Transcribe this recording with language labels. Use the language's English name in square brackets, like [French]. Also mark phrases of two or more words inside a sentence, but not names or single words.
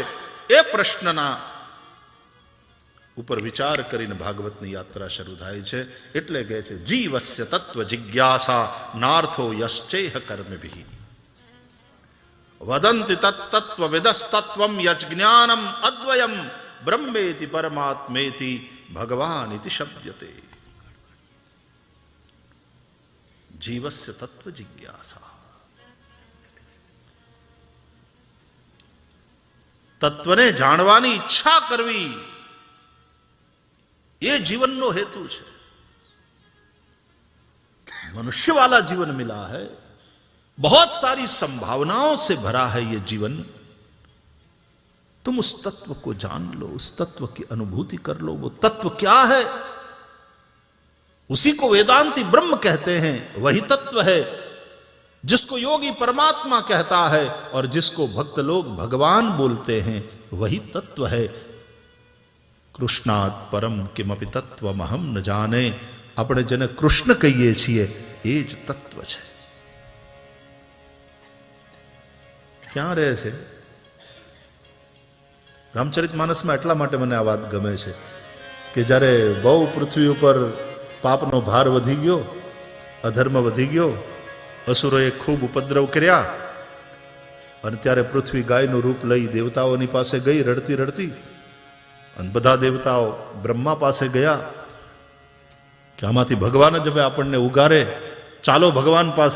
[Gujarati] એ પ્રશ્નના ઉપર વિચાર કરીને ભાગવતની યાત્રા શરૂ થાય છે. એટલે કહે છે [Sanskrit] જીવસ્ય તત્વ જિજ્ઞાસા નાર્થો યશ્ચેહ કર્મભિઃ વદંતિ તત્તત્વ વિદસ્તત્વમ યજ્ઞાનમ અદ્વયમ ब्रह्मेति परमात्मेति भगवान इति शब्दते। जीवस्य तत्व जिज्ञासा, [Gujarati] તત્વને જાણવાની ઈચ્છા કરવી [Hindi] ये जीवनનો हेतु है। मनुष्य वाला जीवन मिला है, बहुत सारी संभावनाओं से भरा है ये जीवन। तुम उस तत्व को जान लो, उस तत्व की अनुभूति कर लो। वो तत्व क्या है? उसी को वेदांती ब्रह्म कहते हैं। वही तत्व है जिसको योगी परमात्मा कहता है और जिसको भक्त लोग भगवान बोलते हैं। वही तत्व है। [Sanskrit] कृष्णात् परम किमपि तत्वमहं न जाने। [Gujarati] આપણે જેને કૃષ્ણ કહીએ છીએ એ જ તત્વ છે। ક્યાં રહે છે? રામચરિતમાનસમાં એટલા માટે મને આ વાત ગમે છે કે જ્યારે બહુ પૃથ્વી ઉપર પાપનો ભાર વધી ગયો, અધર્મ વધી ગયો, અસુરોએ ખૂબ ઉપદ્રવ કર્યા અને ત્યારે પૃથ્વી ગાયનું રૂપ લઈ દેવતાઓની પાસે ગઈ રડતી રડતી, અને બધા દેવતાઓ બ્રહ્મા પાસે ગયા કે આમાંથી ભગવાન જ હવે આપણને ઉગારે, ચાલો ભગવાન પાસે।